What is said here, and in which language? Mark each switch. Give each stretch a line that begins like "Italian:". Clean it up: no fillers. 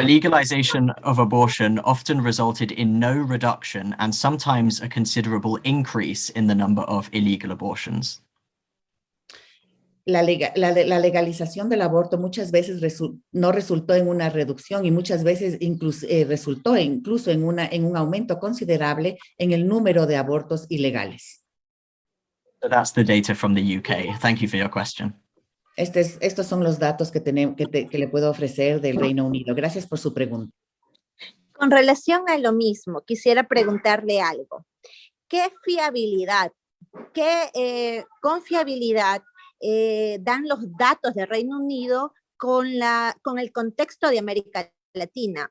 English: The legalization of abortion often resulted in no reduction and sometimes a considerable increase in the number of illegal abortions.
Spanish: La legalización del aborto muchas veces no resultó en una reducción y muchas veces resultó incluso en un aumento considerable en el número de abortos ilegales.
English: So that's the data from the UK. Thank you for your question.
Spanish: Estos son los datos que le puedo ofrecer del Reino Unido. Gracias por su pregunta. Con relación a lo mismo, quisiera preguntarle algo. ¿Qué fiabilidad, qué confiabilidad dan los datos de Reino Unido con el contexto de América Latina?